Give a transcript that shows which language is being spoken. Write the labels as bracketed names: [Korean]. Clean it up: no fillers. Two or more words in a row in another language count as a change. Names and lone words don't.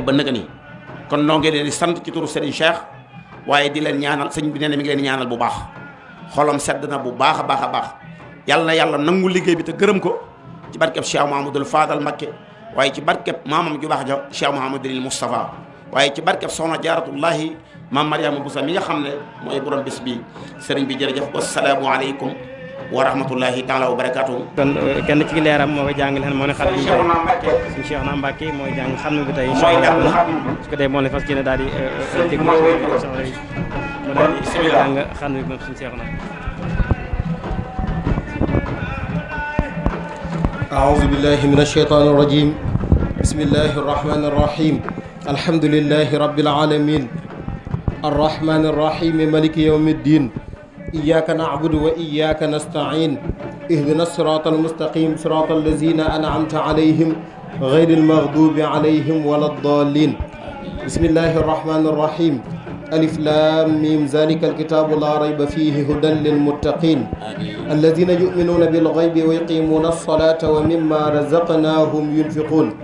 [Wolof] ba nëga nii kon noo ngi leen di sant ci turu Serigne Cheikh waaye di leen ñaanal sëñ bi nee na mi ngi leen di ñaanal bu baax xolam sedd na bu baax a baax a baax yàlla na yàlla nangu liggéey bi te gërëm ko ci barkeb Cheikh Mouhamadoul Fadal Mbacké waaye ci barkeb maamam ju baax ja Cheikh Mouhamadoul Moustapha waaye ci barkeb soxna Jaaratullahi maam Mariama Boussa mi nga xam ne mooy borom bis bi sëriñ bi jërëjëf [Arabic] والسلام عليكم ورحمة الله تعالى وبركاته [Wolof] kon kenn ci leeram moo koy jàng leen moo ne xat bi suñu Cheikh na Mbacke mooy jàng xam bi tey [Arabic] إن شاء الله [Wolof] su ko dee moo ne fas yéene daal di déglu soxla yi mu daal di jàng xam bi moom suñu Cheikh na [Arabic] أعوذ بالله من الشيطان الرجيم بسم الله الرحمن الرحيم الحمد لله رب العالمين الرحمن الرحيم مالك يوم الدين إياك نعبد وإياك نستعين اهدنا الصراط المستقيم صراط الذين أنعمت عليهم غير المغضوب عليهم ولا الضالين بسم الله الرحمن الرحيم ألف لام ميم ذلك الكتاب لا ريب فيه هدى للمتقين الذين يؤمنون بالغيب ويقيمون الصلاة ومما رزقناهم ينفقون